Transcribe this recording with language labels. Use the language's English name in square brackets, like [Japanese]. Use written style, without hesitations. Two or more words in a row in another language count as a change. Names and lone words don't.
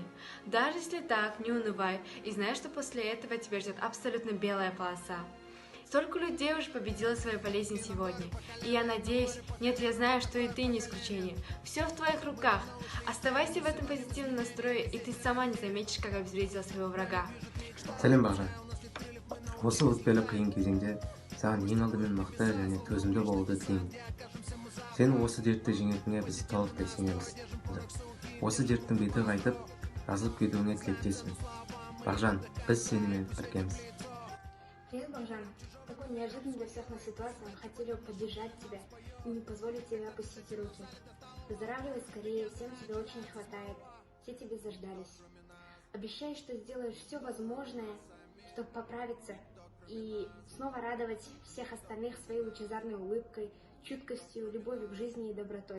[Russian] Даже если так, не унывай и знай, что после этого тебя ждет абсолютно белая полоса. Столько людей уже победило свою болезнь сегодня. И я надеюсь, нет, я знаю, что и ты не исключение. Все в твоих руках. Оставайся в этом позитивном настрое, и ты сама не заметишь, как обезвредила своего врага. [Kazakh] Сәлем Бағжан. Осы өтпелі қиын кезеңде саған ең алдымен мықты және төзімді болуды тілеймін. Сен осы дертті жеңетініне біз толықтай сенеміз. Осы дерттің беті қайтып, жазылып кетуіңе тілектеспін. Бағжан, біз сенімен біргеміз. [Russian] Привет, Бахжан. В такой неожиданной для всех нас ситуации мы хотели бы поддержать тебя и не позволить тебе опустить руки. Выздоравливай скорее, всем тебе очень не хватает, все тебе заждались. Обещай, что сделаешь все возможное, чтобы поправиться и снова радовать всех остальных своей лучезарной улыбкой, чуткостью, любовью к жизни и добротой.